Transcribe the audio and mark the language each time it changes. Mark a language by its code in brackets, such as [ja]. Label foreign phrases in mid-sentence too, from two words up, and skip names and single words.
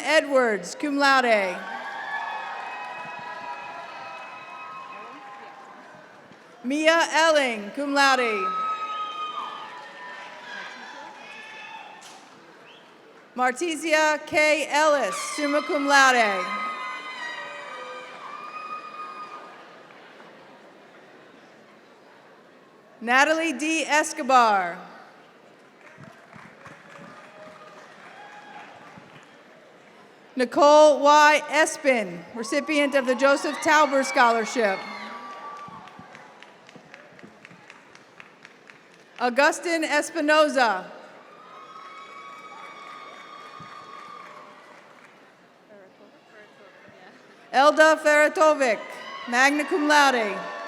[en] Edwards, [la] cum laude. [en] Mia Elling, [la] cum laude. [en] Martizia K. Ellis, [la] summa cum laude. [en] Natalie D. Escobar. Nicole Y. Espin, recipient of the Joseph Tauber Scholarship. Augustin Espinoza. Elda Feratovic, [la] magna cum laude.